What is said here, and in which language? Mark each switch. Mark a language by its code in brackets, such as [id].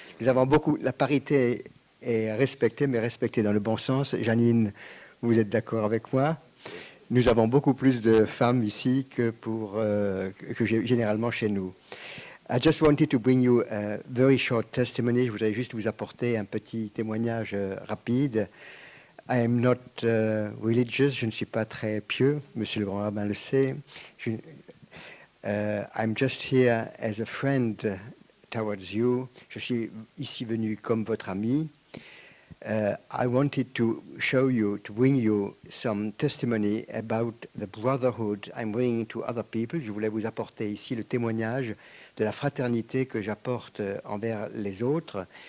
[fr] Nous avons beaucoup, la parité est respectée, mais respectée dans le bon sens. Janine, vous êtes d'accord avec moi? Nous avons beaucoup plus de femmes ici que généralement chez nous. [en] I just wanted to bring you a very short testimony. [fr] Je voudrais juste vous apporter un petit témoignage rapide. [en] I am not religious. [fr] Je ne suis pas très pieux. Monsieur le grand rabbin le sait. [en] I'm just here as a friend towards you. [fr] Je suis ici venu comme votre ami. [en] I wanted to show you, to bring you some testimony about the brotherhood I'm bringing to other people. [fr] Je voulais vous apporter ici le témoignage de la fraternité que j'apporte envers les autres.